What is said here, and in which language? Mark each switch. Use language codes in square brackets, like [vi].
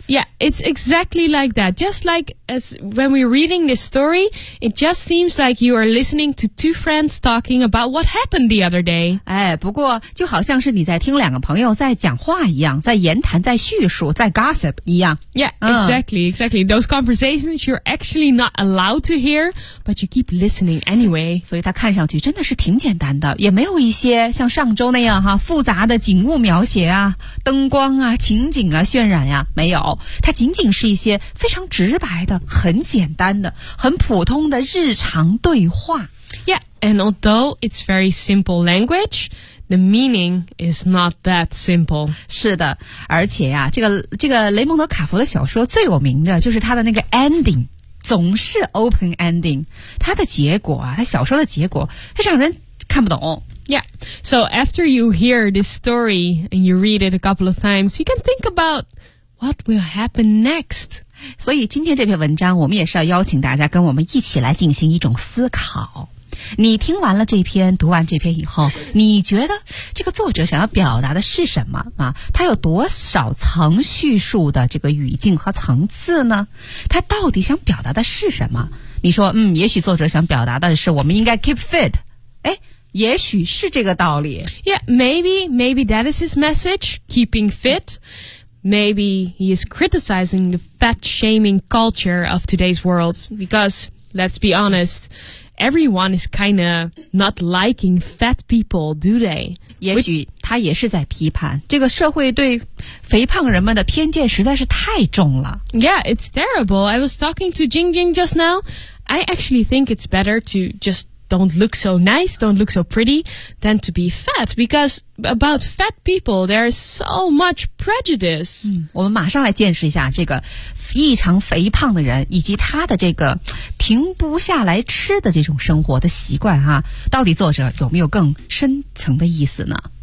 [en] Yeah, it's exactly like that. Just like as when we're reading this story, it just seems like you are listening to two friends talking about what happened the other day. [zh] 哎，不过就好像是你在听两个朋友在讲话一样，在言谈，在叙述，在 gossip 一样。 [en] Yeah, exactly,、嗯、exactly. Those conversations you're actually not allowed to hear. But you keep listening anyway. [zh] 所以它看上去真的是挺简单的，也没有一些像上周那样哈复杂的景物描写啊、灯光啊、情景啊、渲染呀、啊，没有。它仅仅是一些非常直白的、很简单的、很普通的日常对话。 [en] Yeah, and although it's very simple language, the meaning is not that simple. [zh] 是的，而且呀、啊，这个雷蒙德卡佛的小说最有名的就是他的那个 ending。总是 [en] open ending, [zh] 它的结果啊，它小说的结果，它让人看不懂。 [en] Yeah, so after you hear this story and you read it a couple of times, you can think about what will happen next. [zh] 所以今天这篇文章，我们也是要邀请大家跟我们一起来进行一种思考。你听完了这篇，读完这篇以后，你觉得这个作者想要表达的是什么啊？他有多少层叙述的这个语境和层次呢？他到底想表达的是什么？你说，嗯，也许作者想表达的是我们应该 [en] keep fit。 [zh] 哎，也许是这个道理。 [en] Yeah, maybe that is his message, keeping fit. Maybe he is criticizing the fat shaming culture of today's world because, let's be honest,Everyone is kind of not liking fat people, do they? [zh] 也许他也是在批判这个社会对肥胖人们的偏见实在是太重了。 [en] Yeah, it's terrible. I was talking to Jingjing just now. I actually think it's better to just don't look so nice, don't look so pretty, than to be fat. Because about fat people, there is so much prejudice. [zh] 我们马上来见识一下这个异常肥胖的人以及他的这个停不下来吃的这种生活的习惯啊，到底作者有没有更深层的意思呢？